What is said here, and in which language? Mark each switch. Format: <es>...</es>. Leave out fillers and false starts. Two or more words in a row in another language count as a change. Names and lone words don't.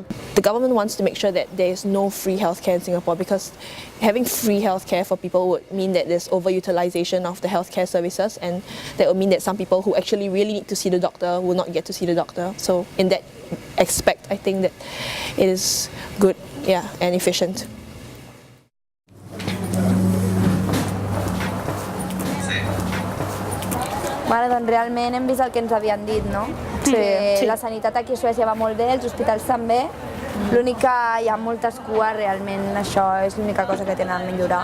<en>The government wants to make sure that there is no free healthcare in Singapore, because having free healthcare for people would mean that there's overutilization of the healthcare services, and that would mean that some people who actually really need to see the doctor will not get to see the doctor. So in that aspect, I think that it is good, and efficient.</en> <ca>Vale, doncs realment hem vist el que ens havien dit, no? Que la sanitat aquí a Suècia va molt bé, els hospitals també. L'únic que hi ha moltes cues, realment això és l'única cosa que tenen a millorar.</ca>